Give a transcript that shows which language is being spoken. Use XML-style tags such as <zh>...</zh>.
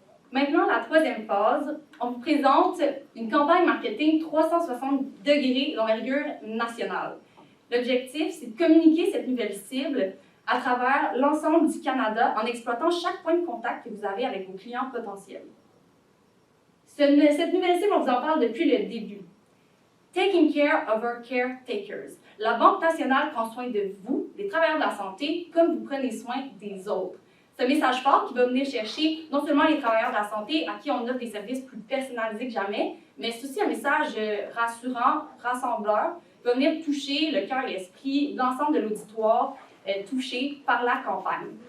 <fr>Maintenant, la troisième phase, on vous présente une campagne marketing 360 degrés d'envergure nationale. L'objectif, c'est de communiquer cette nouvelle cible à travers l'ensemble du Canada en exploitant chaque point de contact que vous avez avec vos clients potentiels. Cette nouvelle cible, on vous en parle depuis le début.</fr> <en>Taking care of our caretakers.</en> <fr>La Banque nationale prend soin de vous, des travailleurs de la santé, comme vous prenez soin des autres. C'est un message fort qui va venir chercher non seulement les travailleurs de la santé à qui on offre des services plus personnalisés que jamais, mais c'est aussi un message rassurant, rassembleur, qui va venir toucher le cœur et l'esprit de l'ensemble de l'auditoire touché par la campagne.</fr>